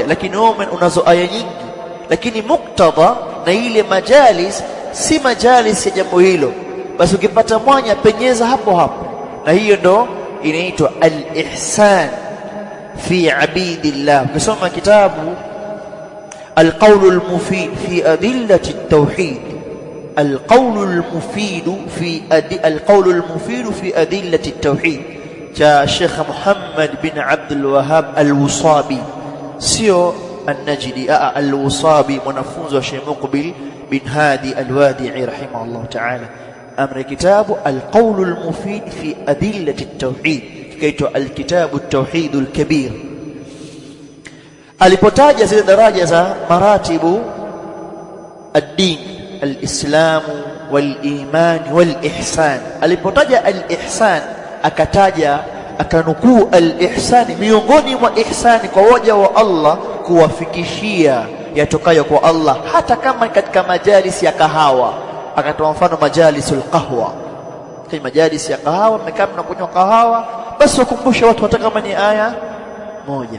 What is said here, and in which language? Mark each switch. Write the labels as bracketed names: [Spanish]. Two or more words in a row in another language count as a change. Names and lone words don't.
[Swahili] Lakini wewe unazo aya nyingi, lakini muktadha na ile majalis si majalis ya jambo hilo, basi ukipata mwanya penyeza hapo hapo. Na hiyo ndo inaitwa [Arabic] الإحسان في عباد الله. [Swahili] Ukisoma kitabu [Arabic] القول المفيد في أدلة التوحيد, القول المفيد في أدلة التوحيد [Swahili] cha Sheikh Muhammad bin Abdul Wahhab al-Wusabi, sio an-Najdi, al-Wusabi, mwanafunzi wa Sheikh Muqbil bin Hadi al-Wadi'i [Arabic] رحمه الله تعالى [Swahili] amri [Arabic] كتاب القول المفيد في أدلة التوحيد, [Swahili] kaitwa [Arabic] الكتاب التوحيد الكبير. [Swahili] Alipotaja zile daraja za [Arabic] مراتب الدين, الإسلام والإيمان والإحسان, [Swahili] alipotaja al-ihsan akataja akanukuu al-ihsani, miongoni mwa ihsani kwa waja wa Allah kuwafikishia yatokayo kwa Allah, hata kama katika majalis ya kahawa. Akatoa mfano [Arabic] مجالس القهوة, [Swahili] kama majalis ya kahawa, mmekaa mnakunywa kahawa, basi ukumbushe watu hata kama ni aya moja.